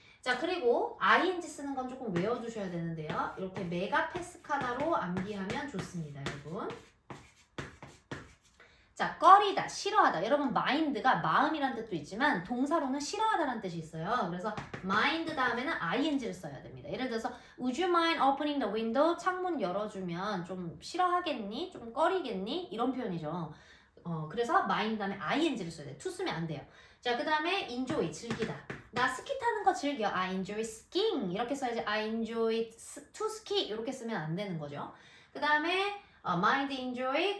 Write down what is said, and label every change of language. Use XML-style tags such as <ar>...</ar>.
<ko>자, 그리고 ing 쓰는 건 조금 외워두셔야 되는데요. 이렇게 메가패스카다로 암기하면 좋습니다, 여러분. 자, 꺼리다, 싫어하다. 여러분, mind가 마음이란 뜻도 있지만 동사로는 싫어하다라는 뜻이 있어요. 그래서 mind 다음에는 ing를 써야 됩니다. 예를 들어서</ko> <en>Would you mind opening the window?</en> <ko>창문 열어주면 좀 싫어하겠니? 좀 꺼리겠니? 이런 표현이죠. 그래서 mind 다음에 ing를 써야 돼요. to 쓰면 안 돼요. 자, 그 다음에 enjoy, 즐기다. 나 스키 타는 거 즐겨.</ko> <en>I enjoy skiing.</en> <ko>이렇게 써야지</ko> <en>I enjoy to ski.</en> <ko>이렇게 쓰면 안 되는 거죠. 그 다음에 mind, enjoy.</ko>